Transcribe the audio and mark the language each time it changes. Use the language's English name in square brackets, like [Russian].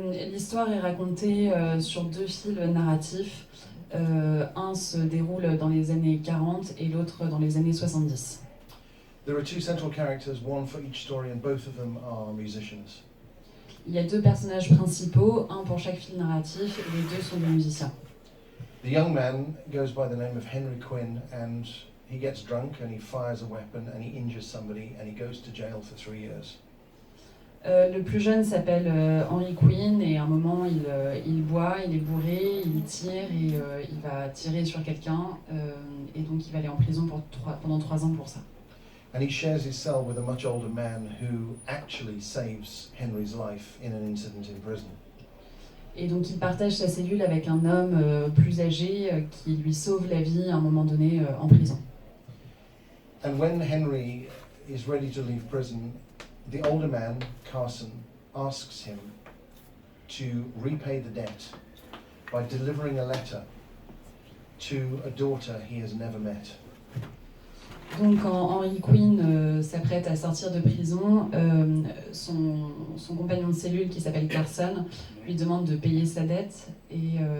[French] L'histoire est racontée sur deux fils narratifs. Un se déroule dans les années 40 et l'autre dans les années 70. [English] There are two central characters, one for each story, and both of them are musicians. [French] Il y a deux personnages principaux, un pour chaque fil narratif, et les deux sont des musiciens. [English] The young man goes by the name of Henry Quinn, and he gets drunk and he fires a weapon and he injures somebody and he goes to jail for 3 years. [French] Le plus jeune s'appelle Henry Quinn et à un moment il boit, il est bourré, il tire et il va tirer sur quelqu'un et donc il va aller en prison pendant 3 ans pour ça. [English] And he shares his cell with a much older man who actually saves Henry's life in an incident in prison. [French] Et donc il partage sa cellule avec un homme plus âgé qui lui sauve la vie à un moment donné en prison. [English] And when Henry is ready to leave prison, the older man, Carson, asks him to repay the debt by delivering a letter to a daughter he has never met. [French] Donc quand Henry Quinn s'apprête à sortir de prison, son compagnon de cellule qui s'appelle Carson lui demande de payer sa dette et...